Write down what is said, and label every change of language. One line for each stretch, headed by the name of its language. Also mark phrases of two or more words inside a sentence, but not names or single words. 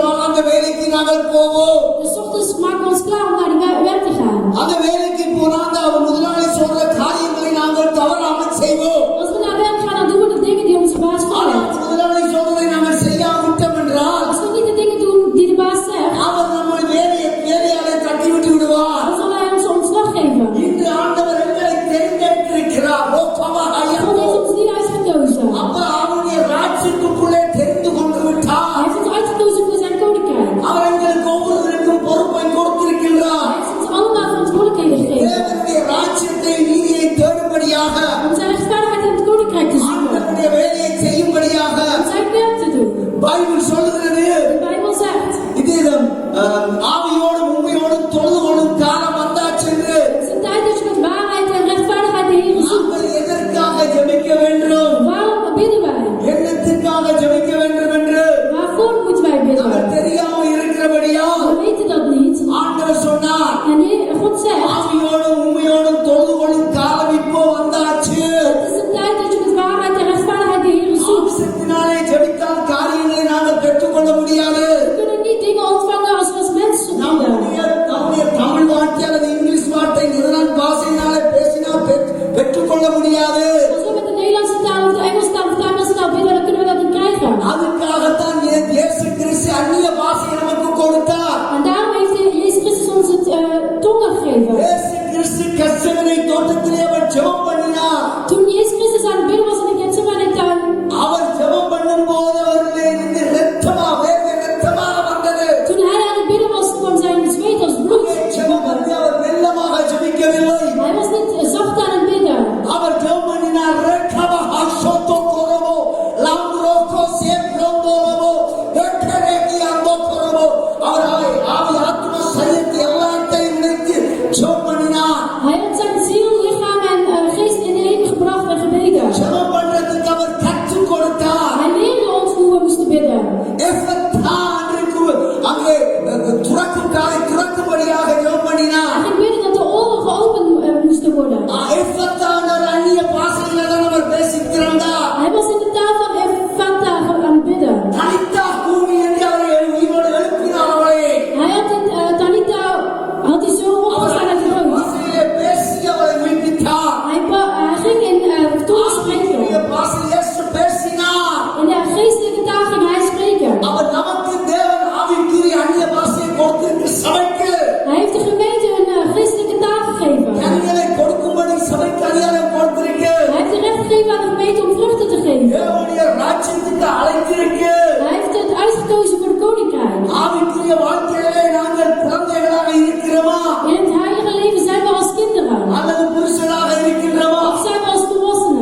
Tamil: அந்த வேலைக்கு நாங்கள் போவோம்.
Dutch: Dus 's ochtends maken we ons klaar om naar die werk te gaan.
Tamil: அந்த வேலைக்கு போனா அந்த முதலாளி சொல்ற காரியங்களை நாங்கள் தவறாமல் செய்வோம்.
Dutch: Als we naar werk gaan, dan doen we de dingen die onze baas
Tamil: ஆனால்
Dutch: vraagt.
Tamil: முதலாளி சொல்றதை நாங்கள் செய்யாவிட்டோம் என்றால்
Dutch: Als we niet de dingen doen die de baas zegt,
Tamil: அவர் நம்மை வேலையாலே தட்டி விட்டு விடுவார்.
Dutch: dan zal hij ons ontslag geven.
Tamil: இன்று ஆண்டவர் எங்களை தேர்ந்தெடுத்திருக்கிறார். ஓ பவா ஐயா.
Dutch: God heeft ons niet uitgekozen.
Tamil: அப்ப அவருடைய ராஜ்யத்துக்குள்ளே தெரிந்து கொண்டு
Dutch: Hij
Tamil: விட்டார்.
Dutch: heeft ons uitgekozen voor zijn koninkrijk.
Tamil: அவர் எங்களுக்கு ஒவ்வொருவருக்கும் பொறுப்பை கொடுத்திருக்கின்றார்.
Dutch: Hij heeft ons allemaal verantwoordelijkheden gegeven.
Tamil: தேவனுடைய ராஜ்யத்தை நீதியை தேடும்படியாக
Dutch: Om zijn rechtvaardigheid in het koninkrijk te zoeken.
Tamil: ஆண்டவருடைய வேலையை செய்யும்படியாக
Dutch: Om zijn werk te doen.
Tamil: பைபிள் சொல்லுகிறது.
Dutch: De Bijbel zegt.
Tamil: இது ஆவியோடும் உண்மையோடும் தொழுது கொள்ளும் காலம் வந்தாச்சு என்று.
Dutch: Het is een tijd dat je met waarheid en rechtvaardigheid de Heer zoekt.
Tamil: நாங்கள் எதற்காக ஜெபிக்க வேண்டும்?
Dutch: Waarom bidden wij?
Tamil: என்னத்திற்காக ஜெபிக்க வேண்டும் என்று
Dutch: Waarvoor moeten wij bidden?
Tamil: நாங்கள் தெரியாமல் இருக்கிறபடியா
Dutch: We weten dat niet.
Tamil: ஆண்டவர் சொன்னார்.
Dutch: En God zegt.
Tamil: ஆவியோடும் உண்மையோடும் தொழுது கொள்ளும் காலம் இப்போ வந்தாச்சு.
Dutch: Het is een tijd dat je met waarheid en rechtvaardigheid de Heer zoekt.
Tamil: மாம்சத்தினாலே ஜெபித்தால் காரியங்களை நாங்கள் பெற்றுக்கொள்ள முடியாது.
Dutch: We kunnen niet dingen ontvangen als we als mensen bidden.
Tamil: நம்முடைய தமிழ் வார்த்தை அல்லது இங்கிலீஷ் வார்த்தை நெதர்லாந்து பாஷையினாலே பேசினால் பெற்றுக்கொள்ள முடியாது.
Dutch: Als we met de Nederlandse taal of de Engelse taal of de Amerikaanse taal bidden, dan kunnen we dat niet krijgen.
Tamil: அதுக்காகத்தான் இயேசு கிறிஸ்து அந்நிய பாஷையை நமக்கு கொடுத்தார்.
Dutch: En daarom heeft Jezus Christus ons het tongen gegeven.
Tamil: இயேசு கிறிஸ்து கர்சேமனை தோட்டத்திலே அவர் ஜெபம் பண்ணினார்.
Dutch: Toen Jezus Christus aan het bidden was in de Getsemane tuin,
Tamil: அவர் ஜெபம் பண்ணும்போது அவரிலே இருந்து இரத்தமாக வந்தது.
Dutch: toen hij aan het bidden was, kwam zijn zweet als bloed.
Tamil: ஜெபம் பண்ணி அவர் மெல்லமாக ஜெபிக்கவில்லை.
Dutch: Hij was niet zacht aan het bidden.
Tamil: அவர் ஜெபம் பண்ணினார். ரேகவ ஹஷோதோ கோரவோ லாம்ரோகோ சேப்ரோந்தோரவோ வெக்கரேகி அந்தோ கோரவோ. அவர் ஆவி ஆத்மா சரீரத்தை எல்லாத்தையும் இணைத்து ஜெபம் பண்ணினார்.
Dutch: Hij had zijn ziel, lichaam en geest in één gebracht en gebeden.
Tamil: ஜெபம் பண்றதுக்கு அவர் கற்றுக் கொடுத்தார்.
Dutch: Hij leerde ons hoe we moesten bidden.
Tamil: எஃபத்தா என்று அங்கே துறக்கும்படியாக ஜெபம் பண்ணினார்.
Dutch: Hij ging bidden dat de oren geopend moesten worden.
Tamil: எஃபத்தா என்ற அந்நிய பாஷையில தான் அவர் பேசித்திருந்தார்.
Dutch: Hij was in de taal van Ephata aan het bidden.
Tamil: தனித்தா பூமி என்று அவரை உயிரோடு எழுப்பினார். அவரை
Dutch: Hij had het Tanita had hij zo opgestaan uit de dood.
Tamil: பாஷையிலே பேசி அவரை உயிர்ப்பித்தார்.
Dutch: Hij ging in tongen spreken.
Tamil: பாஷை இயேசு பேசினார்.
Dutch: In de geestelijke taal ging hij spreken.
Tamil: அவர் நமக்கு தேவன் ஆவிக்குரிய அந்நிய பாஷையை கொடுத்திருக்கு சபைக்கு.
Dutch: Hij heeft de gemeente een geestelijke taal gegeven.
Tamil: கனிகளை கொடுக்கும்படி சபைக்கு அதிகாரம் கொடுத்திருக்கு.
Dutch: Hij heeft de recht gegeven aan de gemeente om vruchten te geven.
Tamil: தேவனுடைய ராஜ்யத்துக்கு அழைத்திருக்கு.
Dutch: Hij heeft het uitgekozen voor de koninkrijk.
Tamil: ஆவிக்குரிய வாழ்க்கையிலே நாங்கள் குழந்தைகளாக இருக்கிறோமா?
Dutch: In het heilige leven zijn we als kinderen.
Tamil: அல்லது புருஷனாக இருக்கின்றோமா?
Dutch: Of zijn we als volwassenen?